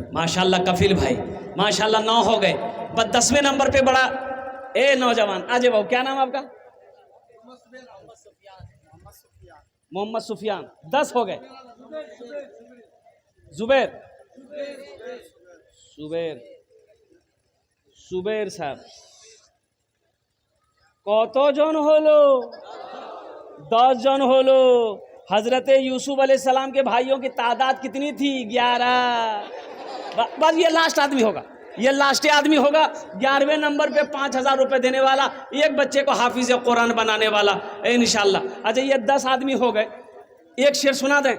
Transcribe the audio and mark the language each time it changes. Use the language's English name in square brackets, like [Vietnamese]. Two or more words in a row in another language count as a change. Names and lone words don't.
[Urdu] ماشاءاللہ، کفیل بھائی ماشاءاللہ 9 ہو گئے، بس 10ویں نمبر پہ بڑا اے نوجوان آجے بھاؤ، کیا نام آپ کا؟ محمد سفیان، 10 ہو گئے۔ [Bangla] زبیر صاحب কত জন হলো? 10 জন হলো। [Urdu] حضرت یوسف علیہ السلام کے بھائیوں کی تعداد کتنی تھی؟ 11۔ بس یہ لاسٹ آدمی ہوگا، یہ لاسٹ آدمی ہوگا 11ویں نمبر پہ 5000 روپے دینے والا، ایک بچے کو حافظ قرآن بنانے والا انشاءاللہ۔ اچھا یہ 10 آدمی ہو گئے، ایک شعر سنا دیں۔